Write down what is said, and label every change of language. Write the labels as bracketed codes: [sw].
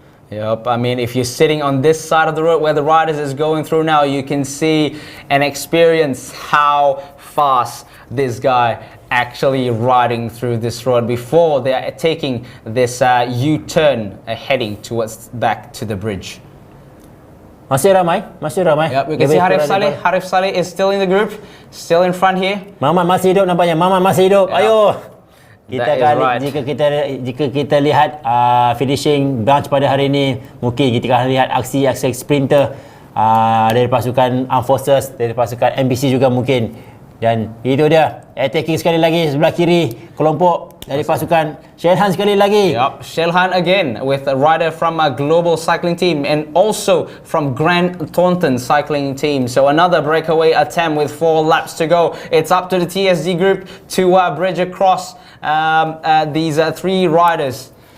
[en] Yep, I mean, if you're sitting on this side of the road where the riders is going through now, you can see and experience how fast this guy actually riding through this road before they are taking this U-turn heading towards back to the bridge. [ms] Masih ramai. [en] Yep, we can see Harif Saleh. Harif Saleh is still in the group, still in front here. [ms] Maman masih hidup nampaknya. Maman masih hidup. [en] Yep. [ms] Ayo. Jika kita lihat finishing bunch pada hari ini, mungkin kita akan lihat aksi sprinter dari pasukan Armed Forces, dari pasukan MBC juga mungkin. Dan itu dia, attacking sekali lagi sebelah kiri kelompok dari pasukan Shelhan sekali lagi. [en] Yep, Shelhan again with a rider from a global cycling team and also from Grand Thornton cycling team. So another breakaway attempt with 4 laps to go. It's up to the TSG group to bridge across these 3 riders.